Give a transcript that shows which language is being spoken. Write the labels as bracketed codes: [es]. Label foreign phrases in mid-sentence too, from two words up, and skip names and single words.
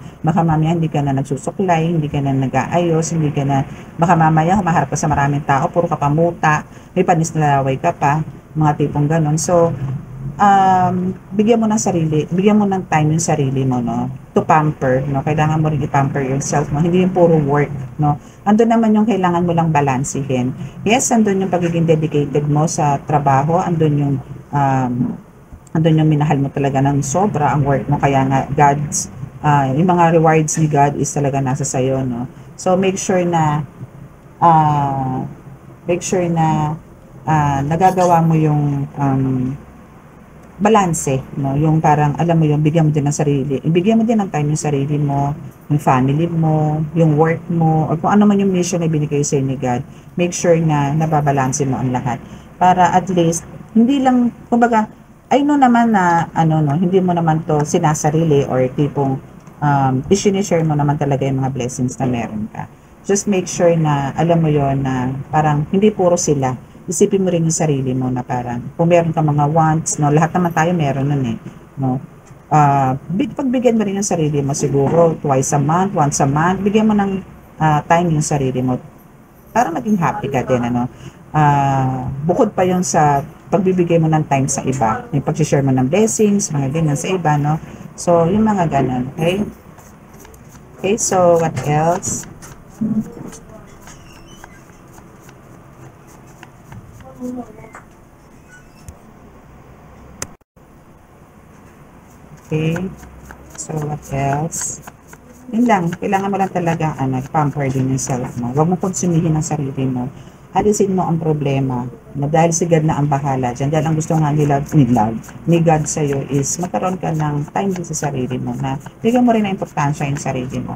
[tl] Baka mamaya hindi ka na nagsusuklay, hindi ka na nag-aayos, hindi ka na, baka mamaya humaharap ka sa maraming tao, puro ka pamuta, may panis na laway ka pa, mga tipong ganon. So, bigyan mo ng sarili, bigyan mo ng time yung sarili mo, no? [en] To pamper, [tl] no? Kailangan mo rin i-pamper yourself, no? Hindi yung puro work, no? Andun naman yung kailangan mo lang balansihin. Yes, andun yung pagiging dedicated mo sa trabaho, um, andun yung minahal mo talaga ng sobra ang work mo, kaya nga God's, yung mga rewards ni God is talaga nasa sayo, no? So, uh, [en] make sure [tl] na nagagawa mo yung balanse, no? Yung parang, alam mo yung bigyan mo din ng sarili, bigyan mo din ng time yung sarili mo, yung family mo, yung work mo, or kung ano man yung mission na binigay sa ni God, [en] make sure [tl] na nababalanse mo ang lahat. Para at least, hindi lang, kumbaga, [en] I know [tl] naman na, ano, no, hindi mo naman to sinasarili or tipong, isinishare mo naman talaga yung mga blessings na meron ka. [en] Just make sure [tl] na, alam mo yon na parang, hindi puro sila, isipin mo rin yung sarili mo na parang kung meron ka mga wants, no, lahat naman tayo meron nun eh, no. Pagbigyan mo rin yung sarili mo siguro [en] twice a month, once a month, [tl] bigyan mo ng time yung sarili mo para maging happy ka din, ano. Bukod pa yung sa pagbibigay mo ng time sa iba, yung pag-share mo ng blessings, mga ganyan sa iba, no. So, yung mga ganun, [en] okay? Okay, so what else? Okay. So, what else? [tl] Yun lang. Kailangan mo lang talaga, pamper din yung self mo. Huwag mo konsumihin ang sarili mo. Alisin mo ang problema na dahil si God na ang bahala dyan. Dahil ang gusto nga ni God sa'yo is magkaroon ka ng time din sa sarili mo na bigyan mo rin na importansya yung sarili mo.